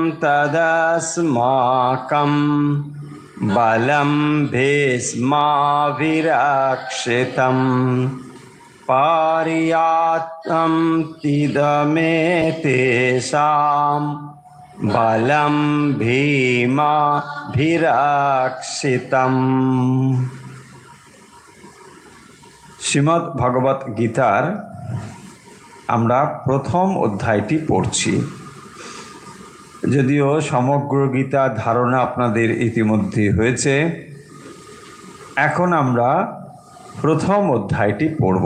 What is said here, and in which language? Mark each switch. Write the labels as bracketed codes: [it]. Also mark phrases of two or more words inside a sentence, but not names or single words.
[sa] तदस्माकं बलं भीष्माभिरक्षितं पर्याप्तं तिदमे तेषां बलं भीमाभिरक्षितम्। [bn] শ্রীমদ্ ভগবত গীতার আমরা প্রথম অধ্যায়টি পড়ছি। যদিও সমগ্র গীতা ধারণা আপনাদের ইতিমধ্যে হয়েছে, এখন আমরা প্রথম অধ্যায়টি পড়ব।